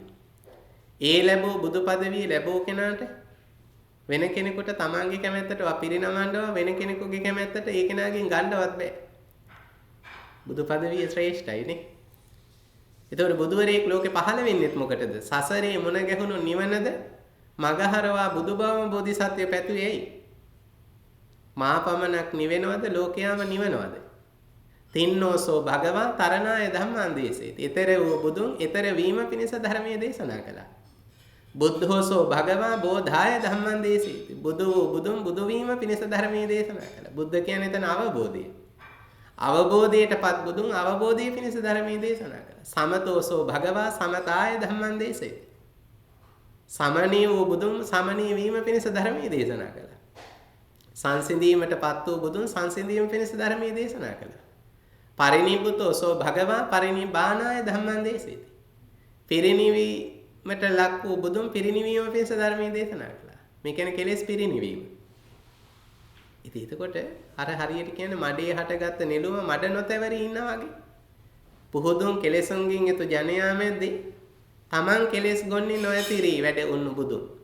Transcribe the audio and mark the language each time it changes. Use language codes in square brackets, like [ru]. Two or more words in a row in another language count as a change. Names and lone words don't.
[si] ඒ ලැබූ බුදු පදවිය ලැබූ කෙනාට වෙන කෙනෙකුට තමන්ගේ කැමැත්තට පිරිනමන්නව වෙන කෙනෙකුගේ කැමැත්තට ඒ කෙනාගෙන් ගන්නවත් බෑ. බුදු පදවිය ශ්‍රේෂ්ඨයි නේ. ඒතකොට බුදුවරයෙක් ලෝකේ පහළ වෙන්නෙත් මොකටද? සසරේ මුණ ගැහුණු නිවනද මගහරවා බුදුබවම බෝධිසත්වය පැතුවේ ඇයි? මා පමණක් නිවෙනවද ලෝකයාම නිවනවද? [pi] තින්නෝසෝ භගවා තරණාය ධම්මං දේශේති. [si] ඊතර වූ බුදුන් ඊතර වීම පිණිස ධර්මයේ දේශනා කළා. [pi] බුද්ධෝසෝ භගවා බෝධාය ධම්මං දේශේති. [si] බුදුන් බුදු වීම පිණිස ධර්මයේ දේශනා කළා. බුද්ධ කියන්නේ එතන අවබෝධය. අවබෝධයටපත් බුදුන් අවබෝධය පිණිස ධර්මයේ දේශනා කළා. [pi] සමතෝසෝ භගවා සමතාය ධම්මං දේශේති. [si] සමණී වූ බුදුන් සමණී වීම පිණිස ධර්මයේ දේශනා කළා. සංසිඳීමටපත් වූ බුදුන් සංසිඳීම පිණිස ධර්මයේ දේශනා කළා. [pi] පරිනිබ්බුතෝසෝ භගවා පරිනිබ්බානාය ධම්මං දේශේති. [si] පිරිනිවීමට ලක් වූ බුදුන් පිරිනිවීම පිණිස ධර්මයේ දේශනා කළා. මේ කියන්නේ කෙලෙස් පිරිනිවීම. ඉතින් එතකොට අර හරියට කියන්නේ මඩේ හටගත්ත නෙළුම මඩ නොතැවරී ඉන්නා වගේ. පුහුදුන් කෙලෙසුන්ගෙන් යුතු ජනයා මැද්දේ තමන් කෙලෙස් ගොන්නේ නොඇතිරි වැඩ උන්නු බුදුන්.